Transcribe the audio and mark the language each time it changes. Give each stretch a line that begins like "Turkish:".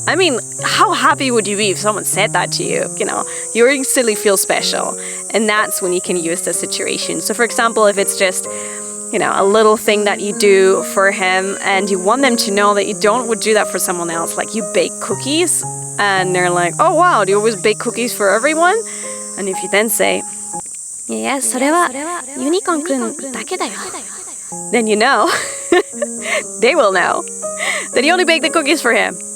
English: I mean, how happy would you be if someone said that to you? You instantly feel special. And that's when you can use the situation. So for example, if it's just a little thing that you do for him and you want them to know that you would do that for someone else, like you bake cookies and they're like, oh wow, do you always bake cookies for everyone? And if you then say, yeah,
Japanese: それはユニコーンくんだけだよ.
English: Then you know, they will know that you only bake the cookies for him.